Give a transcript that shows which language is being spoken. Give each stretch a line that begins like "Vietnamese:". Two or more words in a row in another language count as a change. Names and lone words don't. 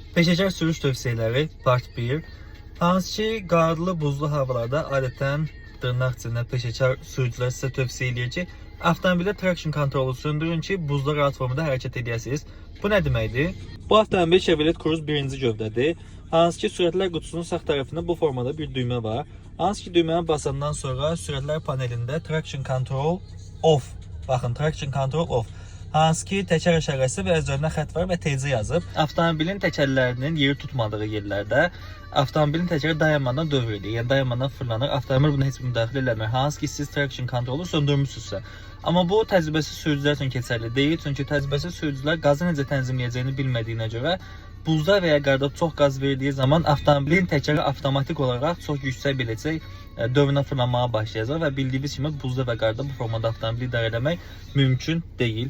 Azerbaijani: Peşəkar sürüş tövsiyələri Part 1. Hansı ki, qarlı, buzlu havalarda adətən dırnaq içində peşəkar sürücülər sizə tövsiyə edir ki, avtomobildə traction kontrolu söndürün ki, buzda rahat formada hərəkət edəsiniz. Bu nə deməkdir? Bu avtomobil Chevrolet Cruze 1-ci gövdədir. Hansı ki, sürətlər qutusunun sağ tərəfində bu formada bir düymə var. Hansı ki, düyməni basandan sonra sürətlər panelində
English: traction control off.
Azerbaijani: Baxın,
English: traction control off.
Azerbaijani: Hansı ki, təkər işarəsi və üzərində xətt var və teyzə yazıb. Avtomobilin təkərlərinin yeri tutmadığı yerlərdə avtomobilin təkəri dayanmadan dövr edir. Yəni dayanmadan fırlanır. Avtomobil buna heç bir müdaxilə eləmir. Hansı ki, siz traction kontrolu söndürmüsünüzsə. Amma bu təcrübəsiz sürücülər üçün keçərli deyil. Çünki təcrübəsiz sürücülər qazı necə tənzimləyəcəyini bilmədiyinə görə buzda və ya qarda çox qaz verdiyi zaman avtomobilin təkəri avtomatik olaraq çox yüksək biləcək dövrünə fırlanmağa başlayacaq və bildiyiniz kimi buzda və qarda bu formada avtomobili idarə etmək mümkün deyil.